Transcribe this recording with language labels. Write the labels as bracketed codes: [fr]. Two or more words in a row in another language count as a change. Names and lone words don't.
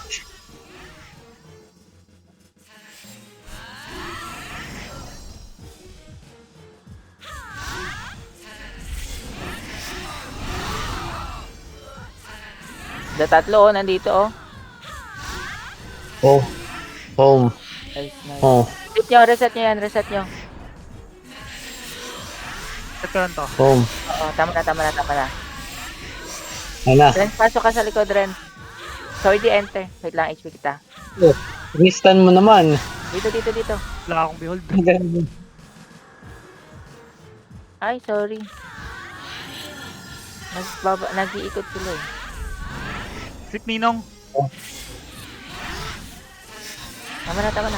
[tl] Tatlo oh, nandito oh. Oh. Home. Nice, nice. Oh. Reset nyo yan, reset nyo. Ito lang to. Home. Oo, tama na. Ano? Ren, pasok ka sa likod, Ren. Sorry, di enter. Wait lang, HP kita. Restan mo naman. Dito. Wala akong behold. Ay, sorry. Nag-iikot sila eh. Sleep Ninong. Tama na.